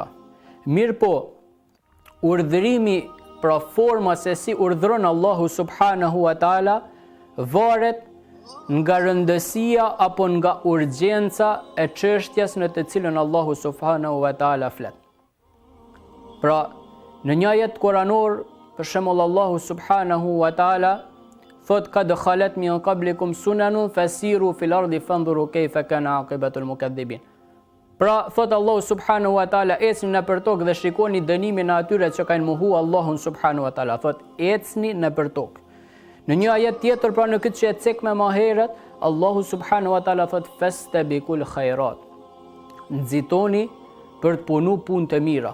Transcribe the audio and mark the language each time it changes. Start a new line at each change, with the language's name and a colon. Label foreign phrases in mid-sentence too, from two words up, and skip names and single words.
Albanian: Mirë po, urdhërimi pra forma se si urdhëron Allahu
Arabic: سبحانه وتعالى
Albanian: varet nga rëndësia apo nga urgjenca e çështjes në të cilën Allahu
Arabic: سبحانه وتعالى
Albanian: flet. Pra, në një ajet kuranor, për shembull Allahu
Arabic: سبحانه وتعالى
Albanian: thot
Arabic: قد خلت من قبلكم سنن فسيروا في الأرض فانظروا كيف كان عاقبة المكذبين.
Albanian: Pra, thot Allahu
Arabic: سبحانه وتعالى,
Albanian: ecni nëpër tokë dhe shikoni dënimin e atyre që kanë mohu Allahun
Arabic: سبحانه وتعالى.
Albanian: Thot ecni nëpër tokë. Në një ajet tjetër, pra në këtë që e cekme më herët, Allahu
Arabic: سبحانه وتعالى
Albanian: thot
Arabic: فاستبقوا الخيرات.
Albanian: Nxitoni për të punu punë të mira.